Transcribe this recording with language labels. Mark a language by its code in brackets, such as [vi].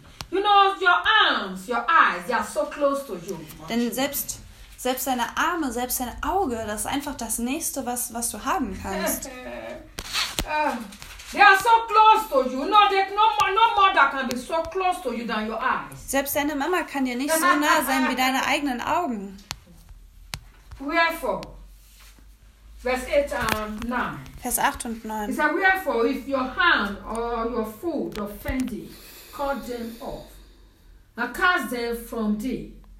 [en] You know, your arms, your eyes, they are so close to you. [de] Denn selbst deine Arme, selbst dein Auge, das ist einfach das Nächste, was du haben kannst. [en] They are so close to you. No, no mother can be so close to you than your eyes. [de] Selbst deine Mama kann dir nicht so nah sein wie deine eigenen Augen. [en] Wherefore, [de] Vers 8 und 9. [en] It's like, wherefore, if your hand or your foot offend thee, cut them off and cast them from thee.